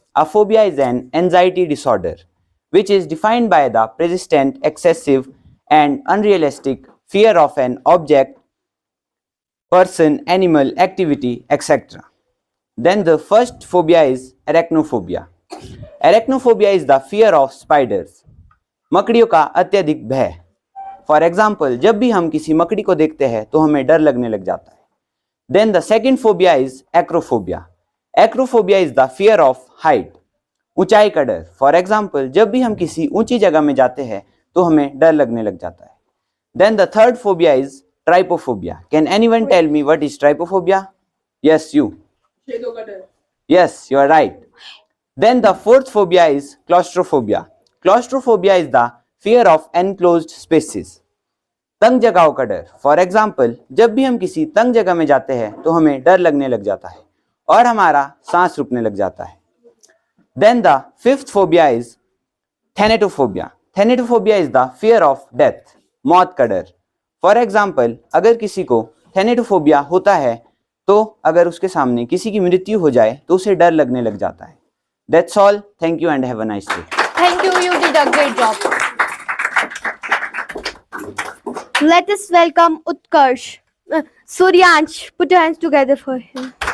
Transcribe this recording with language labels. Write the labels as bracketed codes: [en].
[en] A phobia is an anxiety disorder which is defined by the persistent, excessive and unrealistic fear of an object, person, animal, activity, etc. Then the first phobia is arachnophobia. Arachnophobia is the fear of spiders. [hi] मकड़ियों का अत्यधिक भय. [en] for example, [hi] जब भी हम किसी मकड़ी को देखते हैं तो हमें डर लगने लग जाता है. [en] Then the second phobia is acrophobia. Acrophobia is the fear of height, [hi] ऊंचाई का डर. [en] for example, [hi] जब भी हम किसी ऊंची जगह में जाते हैं तो हमें डर लगने लग जाता है. [en] Then the third phobia is trypophobia. Can anyone tell me what is trypophobia? Yes, you. Yes, you are right. Then the fourth phobia is claustrophobia. Claustrophobia is the fear of enclosed spaces. [hi] तंग जगहों का डर. [en] for example, [hi] जब भी हम किसी तंग जगह में जाते हैं तो हमें डर लगने लग जाता है और हमारा सांस रुकने लग जाता है. [en] Then the fifth phobia is thanatophobia. Thanatophobia is the fear of death. [hi] मौत का डर. [en] for example, [hi] अगर किसी को थैनेटोफोबिया होता है तो अगर उसके सामने किसी की मृत्यु हो जाए तो उसे डर लगने लग जाता है. [en] That's all. Thank you and have a nice day. Thank you. You did a great job. Let us welcome Utkarsh. Suryansh, put your hands together for him.